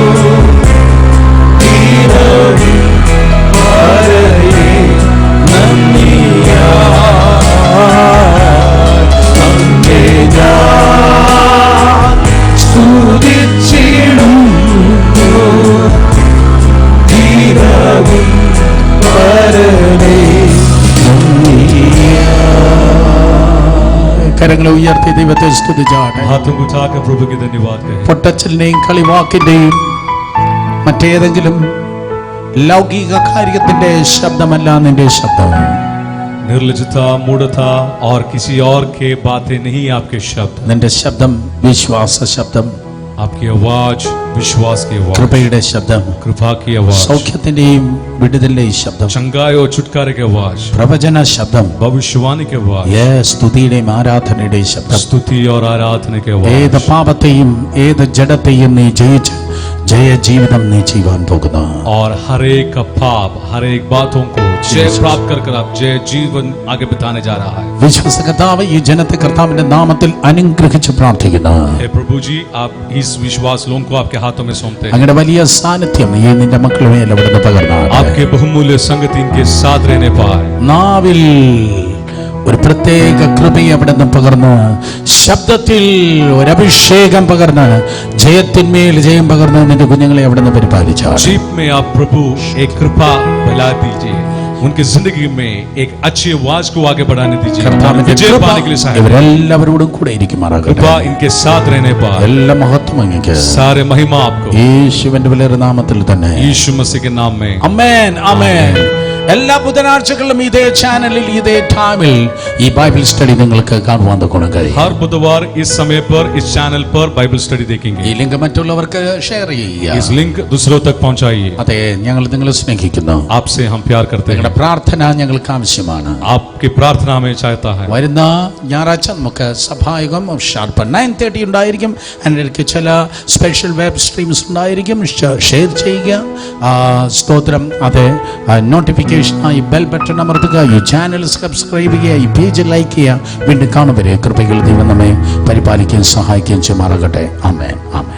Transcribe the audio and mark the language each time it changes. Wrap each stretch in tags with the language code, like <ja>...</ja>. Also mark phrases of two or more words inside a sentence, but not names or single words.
<ml>ദിനവും പരനേ നന്ദിയാ അങ്ങേ ഞാൻ സ്തുതിച്ചിടുന്നു ദിനവും പരനേ കരങ്ങളെ ഉയർത്തി ദൈവത്തെ സ്തുതിച്ചാട്ടെ</ml> <hi>हाथों को उठाकर प्रभु की धन्यवाद करें</hi> <ml>പൊട്ടച്ചലിന്റെയും കളിവാക്കിന്റെയും മറ്റേതെങ്കിലും ലൗകിക കാര്യത്തിന്റെ ശബ്ദമല്ല നിന്റെ ശബ്ദം</ml> <hi>निर्लजता मूढ़ता और किसी और के बातें नहीं आपके शब्द</hi> <ml>നിന്റെ ശബ്ദം വിശ്വാസ ശബ്ദം</ml> <hi>आपकी आवाज विश्वास की आवाज</hi> <ml>കൃപയുടെ ശബ്ദം</ml> <hi>कृपा की आवाज</hi> <ml>സൗഖ്യത്തിന്റെയും വിടുതലിന്റെയും ശബ്ദം</ml> <hi>चंगाई और छुटकारे की आवाज</hi> <ml>പ്രവചന ശബ്ദം</ml> <hi>भविष्यवाणी की आवाज</hi> <ml>സ്തുതിയുടെയും ആരാധനയുടെയും ശബ്ദം</ml> <hi>स्तुति और आराधना की</hi> <ml>ഏത്</ml> <hi>आवाज</hi> <ml>പാപത്തെയും ഏത് ജഡത്തെയും നീ ജയിച്ച് ജയ ജീവിതം നീ ചെയ്യുവാൻ പോകുന്നു</ml> <hi>और हर एक पाप हर एक बातों को जय प्राप्त कर आप जय जीवन आगे बिताने जा रहा है</hi> <ml>വിശ്വസ കർത്താവ് ഈ ജനത്തെ കർത്താവിന്റെ നാമത്തിൽ അനുഗ്രഹിച്ച് പ്രാർത്ഥിക്കുന്നു</ml> <hi>हे प्रभु जी आप इस विश्वास लोगों को आपके हाथों में सौंपते हैं</hi> <ml>അങ്ങയുടെ വലിയ സാന്നിധ്യം ഈ നിന്റെ മക്കളുടെ മേൽ അവിടുന്ന് പകർന്നാണ്</ml> <hi>आपके बहुमूल्य संगति इनके साथ रहने पाए</hi> <ml>നാവിൽ ഒരു പ്രത്യേക കൃപയെ അവിടുന്ന് പകർന്ന് ശബ്ദത്തിൽ ഒരു അഭിഷേകം പകർന്ന് ജയത്തിന്മേൽ ജയം പകർന്ന് നിന്റെ കുഞ്ഞുങ്ങളെ അവിടുന്ന് പരിപാലിച്ചു</ml> <hi>जीप में आप प्रभु एक कृपा फैला दीजिए उनकी जिंदगी में एक अच्छी आवाज को आगे बढ़ाने दीजिए</hi> <ml>കർത്താവിന്റെ</ml> <hi>विजय</hi> <ml>കൃപ</ml> <hi>पाने के लिए सहायता</hi> <ml>ഇവരെല്ലാവരോടും കൂടെ ഇരിക്കുമാറാകട്ടെ</ml> <hi>कृपा इनके साथ रहने पाए</hi> <ml>എല്ലാ മഹത്വം അങ്ങേക്ക്</ml> <hi>सारे महिमा आपको</hi> <ml>യേശുവിന്റെ വലിയ നാമത്തിൽ തന്നെ</ml> <hi>यीशु मसीह के नाम में</hi> <ml>ആമേൻ ആമേൻ എല്ലാ ബുധനാഴ്ചകളിലും ഇതേ ചാനലിൽ ഇതേ ടൈമിൽ ഈ</ml> <en>Bible study</en> <ml>നിങ്ങൾക്ക് കാണുവാൻ ഗുണം കഴിയും</ml> <hi>हर बुधवार इस समय पर इस चैनल पर</hi> <en>Bible study</en> <hi>देखेंगे</hi> <ml>ഈ ലിങ്ക് മറ്റുള്ളവർക്ക് ഷെയർ ചെയ്യുക</ml> <hi>इस लिंक दूसरों तक पहुंचाइए</hi> <ml>അതെ ഞങ്ങൾ നിങ്ങളെ സ്നേഹിക്കുന്നു</ml> <hi>आपसे हम प्यार करते हैं</hi> <ml>നിങ്ങളുടെ പ്രാർത്ഥന ഞങ്ങൾക്ക് ആവശ്യമാണ്</ml> <hi>आपकी प्रार्थना हमें चाहता है</hi> <ml>വരുന്ന ഞായറാഴ്ച നമുക്ക് സഭായുഗം ഷാർപ്പ് 9:30 ഉണ്ടായിരിക്കും അതിനിടയ്ക്ക് ചില</ml> <en>special web streams</en> <ml>ഉണ്ടായിരിക്കും ഷെയർ ചെയ്യുക സ്തോത്രം അതെ നോട്ടിഫിക്കേഷനായി</ml> <en>bell button</en> <ml>അമർത്തുക ഈ ചാനൽ സബ്സ്ക്രൈബ് ചെയ്യുക ഈ പേജ് ലൈക്ക് ചെയ്യുക വീണ്ടും കാണുവരെ കൃപകൾ ദൈവം നമ്മെ പരിപാലിക്കുകയും സഹായിക്കുകയും ചെയ്യുമാറാകട്ടെ ആമേൻ.</ml>